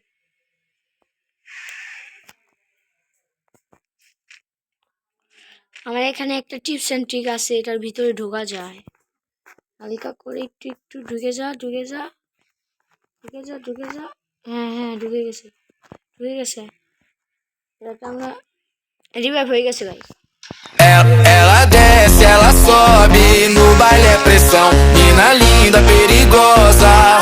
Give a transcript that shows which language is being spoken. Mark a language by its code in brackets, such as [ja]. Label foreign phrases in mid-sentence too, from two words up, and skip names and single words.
[bn] আমার এখানে একটা [en] tips and trick [bn] আছে, এটার ভিতরে ঢোকা যায়। হালকা করে একটু একটু ঢুকে যা ঢুকে যা ঢুকে যা ঢুকে যা। হ্যাঁ হ্যাঁ ঢুকে গেছে ঢুকে গেছে। এটাতে আমরা রিভাইভ হয়ে গেছে ভাই। [pt] Ela desce, ela sobe, no baile é pressão. Mina linda, perigosa.